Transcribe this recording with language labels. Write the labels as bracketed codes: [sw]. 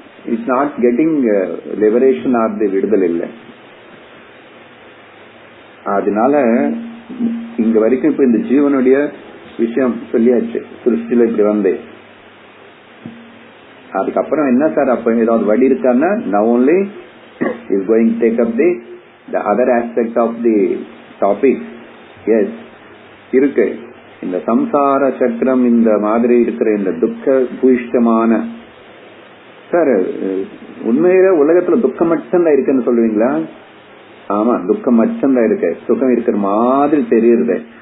[en] it's not getting liberation of the [ta] விடுதல் இல்லை. அதனால இங்க வரைக்கும் இப்ப இந்த ஜீவனுடைய விஷயம் சொல்லியாச்சு. சிருஷ்டில இப்படி வந்து அதுக்கப்புறம் என்ன சார் அப்ப ஏதாவது வழி இருக்கான்னா [en] now only is going to take up the other aspect of the topic. [ta] Yes, இருக்கு. இந்த சம்சார சக்கரம் இந்த மாதிரி இருக்கிற இந்த துக்க பூயிஷ்டமான சார் உண்மையில உலகத்துல துக்கம் மட்டும்தான் இருக்குன்னு சொல்லுவீங்களா? ஆமா, துக்கம் மட்டும்தான் இருக்கு, சுகம் இருக்கிற மாதிரி தெரியுது.